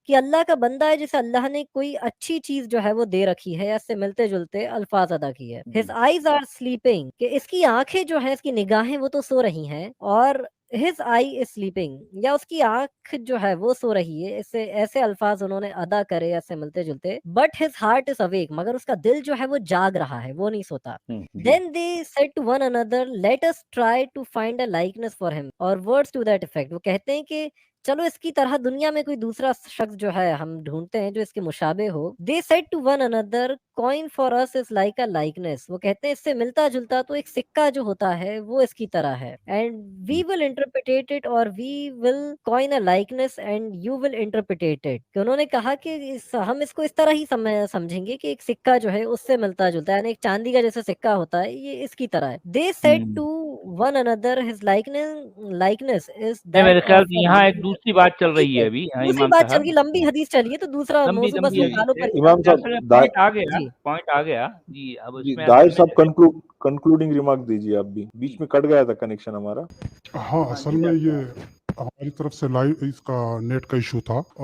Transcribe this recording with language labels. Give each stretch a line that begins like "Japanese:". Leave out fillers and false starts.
Urdu: کہ اللہ کا بندہ ہے جسے اللہ نے کوئی اچھی چیز جو ہے وہ دے رکھی ہے. اس سے ملتے جلتے الفاظ ادا کیے.
English: his eyes are sleeping.
Urdu: کہ اس کی آنکھیں جو ہیں، اس کی نگاہیں وہ تو سو رہی ہیں.
English: اور his eye is sleeping.
Urdu: یا اس کی آنکھ جو ہے وہ سو رہی ہے. اس سے ایسے الفاظ انہوں نے ادا کرے ایسے ملتے جلتے.
English: but his heart is awake.
Urdu: مگر اس کا دل جو ہے وہ جاگ رہا ہے، وہ نہیں سوتا.
English: then they said to one another let us try to find a likeness for him.
Urdu: اور
English: words to that effect.
Urdu: وہ کہتے ہیں کہ چلو اس کی طرح دنیا میں کوئی دوسرا شخص جو ہے ہم ڈھونڈتے ہیں جو اس کے مشابہ ہو.
English: they said to one another coin for us is like a likeness.
Urdu: وہ کہتے ہیں اس سے ملتا جلتا تو ایک سکہ جو ہوتا ہے وہ اس کی طرح ہے.
English: and we will interpret it or we will coin a likeness and you will interpret it.
Urdu: کہ انہوں نے کہا کہ ہم اس کو اس طرح ہی سمجھیں گے کہ ایک سکہ جو ہے اس سے ملتا جلتا ہے، یعنی ایک چاندی کا جیسا سکہ ہوتا ہے، یہ اس کی طرح ہے.
English: they said to one another his likeness is that
Urdu: میرے خیال
English: of
Urdu: سے یہاں ایک دوسری بات چل رہی ہے ابھی. دوسری بات چل گئی، لمبی حدیث چلیے تو دوسرا موضوع بس نکالو پر. امام صاحب پوائنٹ آ گیا. پوائنٹ آ گیا. جی اب اس میں داہر صاحب کنکلوڈنگ ریمارک دیجیے. آپ بھی بیچ میں کٹ گیا تھا کنیکشن ہمارا. ہاں اصل میں یہ ہماری طرف سے لائیو اس کا نیٹ کا ایشو تھا.